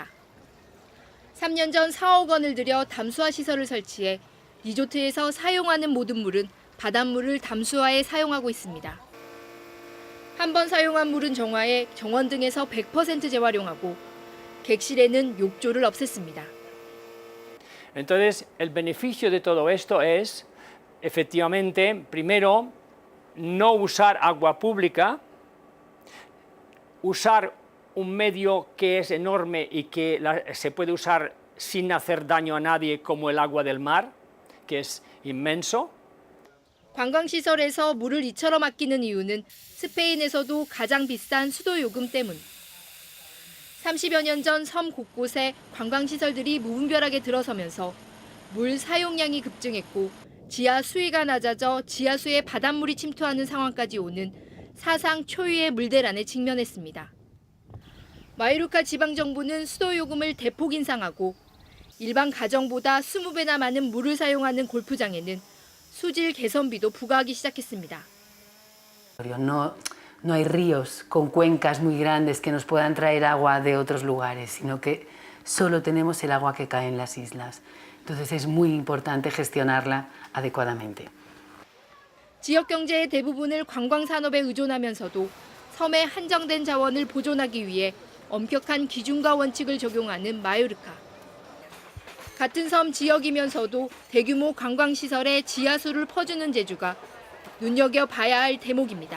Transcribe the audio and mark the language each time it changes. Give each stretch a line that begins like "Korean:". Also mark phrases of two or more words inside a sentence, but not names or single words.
Korean: 3년 전 4억 원을 들여 담수화 시설을 설치해 리조트에서 사용하는 모든 물은 바닷물을 담수화에 사용하고 있습니다. 한 번 사용한 물은 정화해 정원 등에서 100% 재활용하고 객실에는 욕조를 없앴습니다.
Spanish: Entonces, el beneficio de todo esto es, efectivamente, primero, no usar agua pública, usar un medio que es enorme y que se puede usar sin hacer daño a nadie, como el agua del mar, que es inmenso.
Korean: 관광시설에서 물을 이처럼 아끼는 이유는 스페인에서도 가장 비싼 수도 요금 때문. 30여 년 전 섬 곳곳에 관광시설들이 무분별하게 들어서면서 물 사용량이 급증했고 지하 수위가 낮아져 지하수에 바닷물이 침투하는 상황까지 오는 사상 초유의 물대란에 직면했습니다. 마요르카 지방정부는 수도 요금을 대폭 인상하고 일반 가정보다 20배나 많은 물을 사용하는 골프장에는 수질 개선비도 부과하기 시작했습니다.
Spanish: No hay ríos con cuencas muy grandes que nos puedan traer agua de otros lugares, sino que solo tenemos el agua que cae en las islas. Entonces es muy importante gestionarla adecuadamente.
Korean: 지역 경제의 대부분을 관광 산업에 의존하면서도 섬의 한정된 자원을 보존하기 위해 엄격한 기준과 원칙을 적용하는 마요르카. 같은 섬 지역이면서도 대규모 관광 시설에 지하수를 퍼주는 제주가 눈여겨봐야 할 대목입니다.